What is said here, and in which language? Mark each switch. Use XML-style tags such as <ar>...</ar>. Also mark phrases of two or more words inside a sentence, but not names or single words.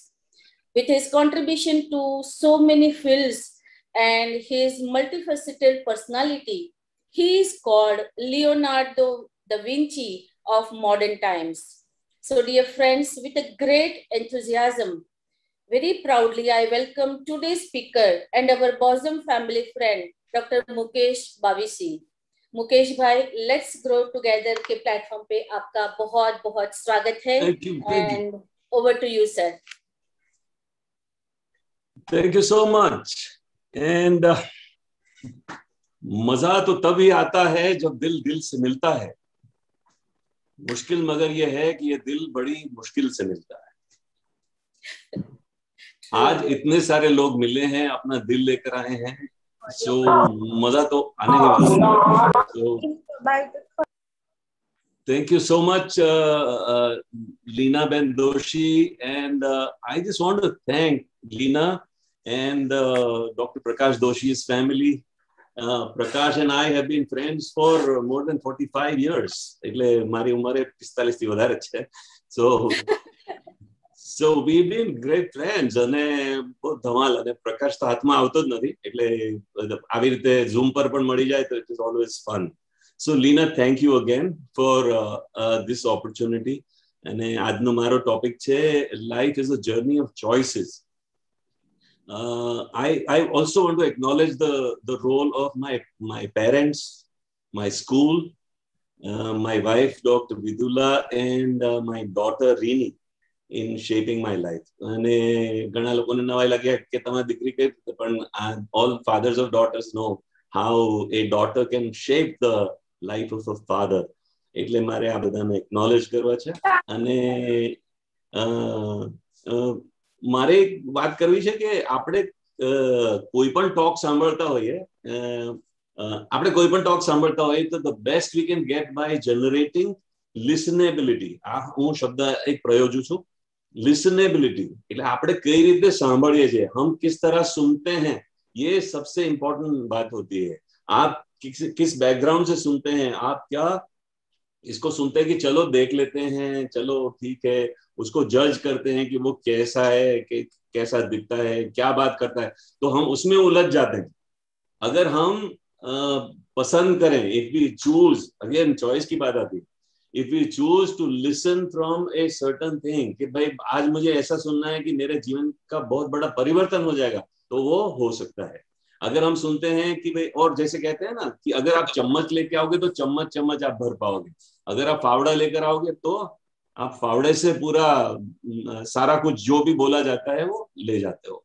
<en>With his contribution to so many fields and his multifaceted personality, he is called Leonardo da Vinci of modern times. So, dear friends, with a great enthusiasm, very proudly, I welcome today's speaker and our bosom family friend, Dr. Mukesh Bavisi.</en> <hi>मुकेश भाई, लेट्स ग्रो टुगेदर के प्लेटफॉर्म पे आपका बहुत बहुत स्वागत है</hi> <en>and over to you sir. thank you so much.</en> <hi>एंड मजा तो तभी आता है जब दिल दिल से मिलता है. मुश्किल मगर ये है कि ये दिल बड़ी मुश्किल से मिलता है. आज इतने सारे लोग मिले हैं, अपना दिल लेकर आए हैं, so मजा तो आने ही वाला है.</hi> <en>So thank you so much, Leena Ben Doshi, and I just want to thank Leena and Dr. Prakash Doshi's family. Prakash and I have been friends for more than 45 years.</en> <gu>એટલે મારી ઉંમરે 45 થી વધારે છે.</gu> <en>So we've been great friends</en> <gu>અને બહુ ધમાલ. અને પ્રકાશ તો હાથમાં આવતો જ નથી, એટલે આવી રીતે ઝૂમ પર પણ મળી જાય તો</gu> <en>it is always fun. So Leena, thank you again for this opportunity.</en> <gu>અને આજનો મારો ટોપિક છે</gu> <en>life is a journey of choices. I also want to acknowledge the role of my parents, my school, my wife Dr. Vidula, and my daughter Rini in shaping my life.</en> <gu>અને ઘણા લોકોને નવાઈ લાગે કે તમારી દીકરી કઈ રીતે, પણ</gu> <en>all fathers of daughters know how a daughter can shape the life of a father.</en> <gu>એટલે મારે આ બધાને acknowledge કરવા છે. અને મારે એક વાત કરવી છે કે આપણે કોઈ પણ ટોક સાંભળતા હોઈએ, તો</gu> <en>the best we can get by generating listenability.</en> <gu>આ હું શબ્દ એક પ્રયોજું છું, listenability. એટલે આપણે કઈ રીતે સાંભળીએ છીએ,</gu> <hi>हम किस तरह सुनते हैं, ये सबसे इम्पोर्टेंट बात होती है. आप किस बैकग्राउंड से सुनते हैं, आप क्या इसको सुनते हैं कि चलो देख लेते हैं, चलो ठीक है, उसको जज करते हैं कि वो कैसा है, कि कैसा दिखता है, क्या बात करता है, तो हम उसमें उलझ जाते हैं. अगर हम पसंद करें,</hi> <en>if we choose, again</en> <hi>चॉइस की बात आती है,</hi> <en>if we choose to listen from a certain thing,</en> <hi>कि भाई आज मुझे ऐसा सुनना है कि मेरे जीवन का बहुत बड़ा परिवर्तन हो जाएगा, तो वो हो सकता है. अगर हम सुनते हैं कि भाई, और जैसे कहते हैं ना कि अगर आप चम्मच लेके आओगे तो चम्मच चम्मच आप भर पाओगे, अगर आप फावड़ा लेकर आओगे तो आप फावड़े से पूरा सारा कुछ जो भी बोला जाता है वो ले जाते हो.</hi>